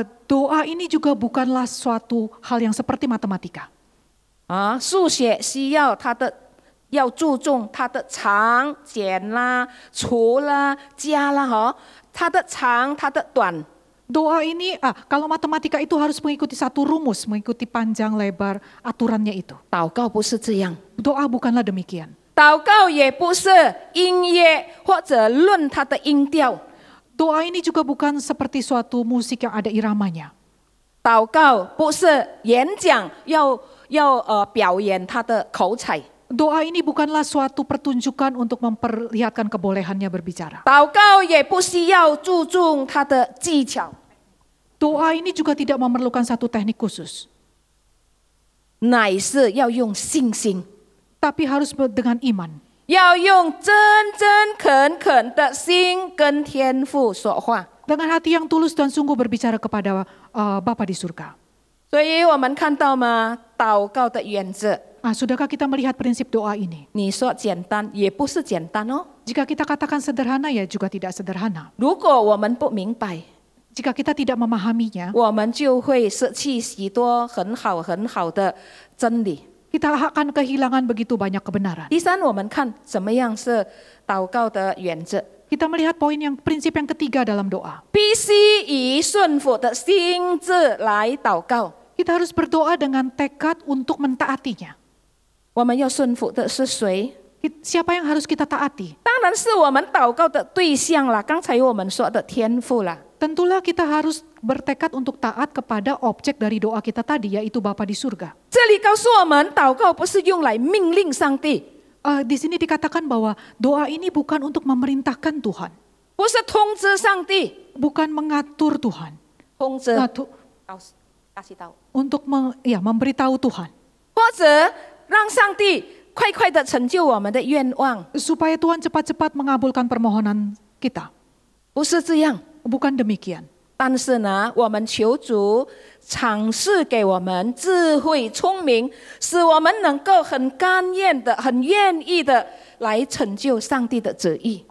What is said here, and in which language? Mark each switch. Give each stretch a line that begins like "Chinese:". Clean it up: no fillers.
Indonesian: Doa ini juga bukanlah suatu hal yang seperti matematika.
Chinese: 数学需要要注重它的长、减啦、除啦、加啦，它的长、它的短。
Indonesian: Doa ini, kalau matematika itu harus mengikuti satu rumus, mengikuti panjang, lebar, aturannya itu.
Chinese: 祷告不是这样，
Indonesian: Doa bukanlah demikian.
Chinese: 祷告也不是音乐或者论它的音调。
Indonesian: Doa ini juga bukan seperti suatu musik yang ada iramanya.
Chinese: 祷告不是演讲要表演他的口才。
Indonesian: Doa ini bukanlah suatu pertunjukan untuk memperlihatkan kebolehannya berbicara.
Chinese: 祷告也不需要注重他的技巧。
Indonesian: Doa ini juga tidak memerlukan satu teknik khusus.
Chinese: 乃是要用信心，
Indonesian: Tapi harus dengan iman.
Chinese: 要用真真恳恳的心跟天父说话。
Indonesian: Dengan hati yang tulus dan sungguh berbicara kepada Bapa di surga.
Chinese: 所以我们看到吗？祷告的原则，
Indonesian: Sudahkah kita melihat prinsip doa ini?
Chinese: 你说简单也不是简单哦。
Indonesian: Jika kita katakan sederhana, ya juga tidak sederhana.
Chinese: 如果我们不明白，
Indonesian: Jika kita tidak memahaminya,
Chinese: 我们就会失去许多很好的真理。
Indonesian: kita akan kehilangan begitu banyak kebenaran.
Chinese: 第三，我们看怎么样是祷告的原则。
Indonesian: Kita melihat prinsip yang ketiga dalam doa.
Chinese: 必须以顺服的心志来祷告。
Indonesian: Kita harus berdoa dengan tekad untuk mentaatinya.
Chinese: 我们要顺服的是谁？
Indonesian: Siapa yang harus kita taati?
Chinese: 当然是我们祷告的对象啦。刚才我们说的天父啦。
Indonesian: Tentulah kita harus bertekad untuk taat kepada objek dari doa kita tadi, yaitu Bapa di surga.
Chinese: 这里告诉我们，祷告不是用来命令上帝，
Indonesian: Di sini dikatakan bahwa doa ini bukan untuk memerintahkan Tuhan,
Chinese: 不是通知上帝，
Indonesian: bukan mengatur Tuhan,
Chinese: 通知
Indonesian: kasih tahu， untuk memberitahu Tuhan,
Chinese: 或者让上帝快快的成就我们的愿望，
Indonesian: supaya Tuhan cepat-cepat mengabulkan permohonan kita.
Chinese: 不是这样。
Indonesian: Bukan demikian.
Chinese: 但是呢，我们求主尝试给我们智慧、聪明，使我们能够很甘愿的、很愿意的来成就上帝的旨意。